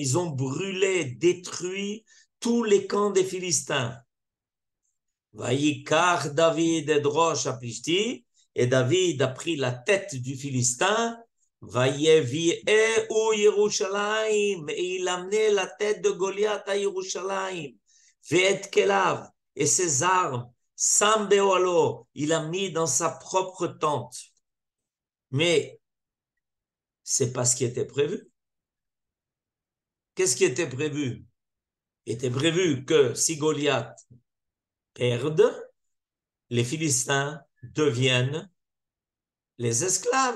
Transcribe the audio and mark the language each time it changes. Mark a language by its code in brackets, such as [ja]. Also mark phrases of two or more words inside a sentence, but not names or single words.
[fr] Ils ont brûlé, détruit tous les camps des Philistins. [he] ויקח דוד את ראש הפלשתי. [fr] Et David a pris la tête du Philistin. Et il amenait la tête de Goliath à Yerushalayim. [he] ואת כליו, [fr] et ses armes, [he] שם באהלו, [fr] il a mis dans sa propre tente. Mais c'est pas ce qui était prévu. Qu'est-ce qui était prévu? Il était prévu que si Goliath perde, les Philistins deviennent les esclaves.